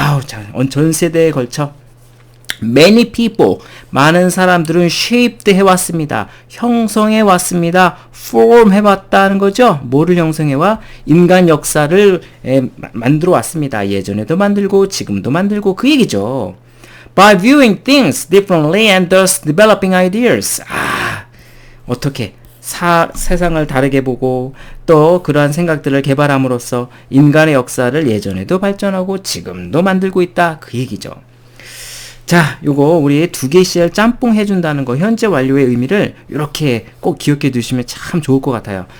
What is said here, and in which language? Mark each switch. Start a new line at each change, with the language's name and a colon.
Korean: 자, 전 세대에 걸쳐
English: many people,
Korean: 많은 사람들은 shaped 해왔습니다. 형성해왔습니다. form 해왔다는 거죠. 뭐를 형성해와? 인간 역사를 만들어 왔습니다. 예전에도 만들고 지금도 만들고 그 얘기죠.
English: By viewing things differently and thus developing ideas.
Korean: 어떻게? 세상을 다르게 보고 또 그러한 생각들을 개발함으로써 인간의 역사를 예전에도 발전하고 지금도 만들고 있다. 그 얘기죠. 자, 요거 우리 두 개의 시제를 짬뽕 해준다는 거 현재 완료의 의미를 이렇게 꼭 기억해 두시면 참 좋을 것 같아요.